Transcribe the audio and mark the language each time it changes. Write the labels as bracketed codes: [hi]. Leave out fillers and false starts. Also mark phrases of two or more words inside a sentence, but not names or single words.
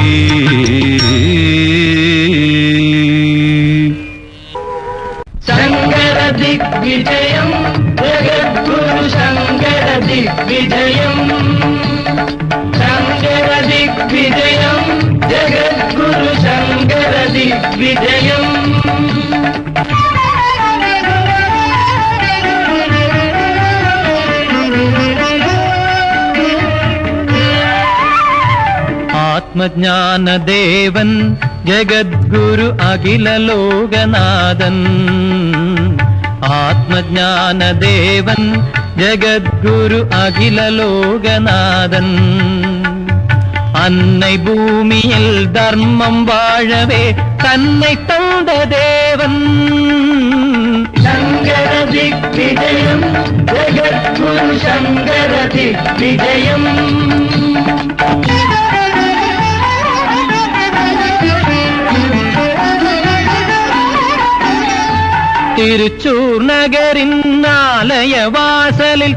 [ta] சங்கர திக்விஜயம் ஜெகத்குரு சங்கர திக்விஜயம் சங்கர திக்விஜயம் ஜெகத்குரு சங்கர திக்விஜயம் [ml] ആത്മജ്ഞാന ദേവൻ ജഗദ്ഗുരു അഖില ലോകനാഥൻ ആത്മജ്ഞാന ദേവൻ ജഗദ്ഗുരു അഖില ലോകനാഥൻ [ta] அன்னை பூமியில் தர்மம் வாழவே தன்னை தந்த தேவன் சங்கர திக்விஜயம் ஜெகத்குரு சங்கர திக்விஜயம் திருச்சூர் நகரின் ஆலய வாசலில்